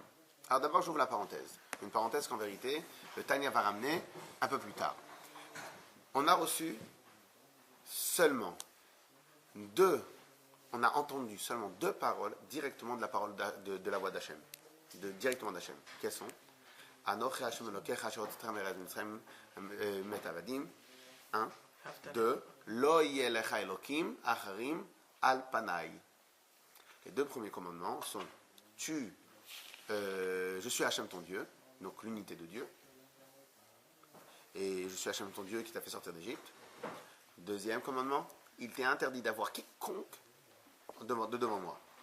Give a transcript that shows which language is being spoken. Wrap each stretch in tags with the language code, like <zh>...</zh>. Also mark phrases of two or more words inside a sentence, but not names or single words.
<fr>Alors d'abord, j'ouvre la parenthèse. Une parenthèse qu'en vérité, le Tanya va ramener un peu plus tard. On a reçu seulement on a entendu seulement 2 paroles directement de la parole de la voix d'Hachem. Directement d'Hachem. Quelles sont?</fr> <he>אנכי השם אלקיך אשר הוצאתיכם מארץ מצרים מעבדים.</he> <fr>1. 2.</fr> <he>לא יהיה לך אלקים אחרים על פני.</he> <fr>Les 2 premiers commandements sont je suis Hachem ton Dieu, donc l'unité de Dieu, et je suis Hachem ton Dieu qui t'a fait sortir d'Égypte. 2e commandement, il t'est interdit d'avoir quiconque devant moi.</fr>